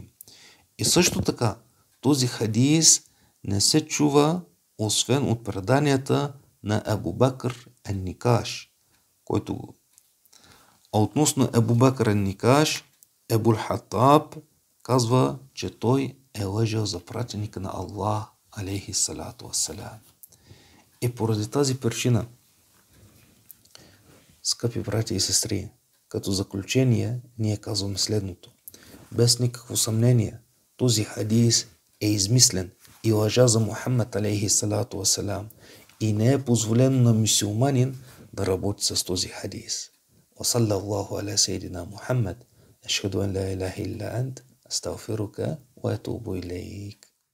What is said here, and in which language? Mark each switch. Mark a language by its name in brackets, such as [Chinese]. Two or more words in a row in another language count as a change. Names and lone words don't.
[Bulgarian] И също така този хадис не се чува освен от преданията на Абу Бакр Ан-Никаш, който А относно Абу Бакр Ан-Никаш, Абул Хаттаб казва, че той е лъжал за пратеника на Аллах [Arabic] عليه الصلاة والسلام. [Bulgarian] И поради тази причина, скъпи братя и сестри, като заключение ние казваме следното: без никакво съмнение този хадис е измислен и лъжа за Мухаммад [Arabic] عليه الصلاة والسلام [Bulgarian] и не е позволено на мюсюлманин да работи с този хадис. [Arabic] وصلى الله على سيدنا محمد أشهد أن لا إله إلا أنت أستغفرك وأتوب إليك.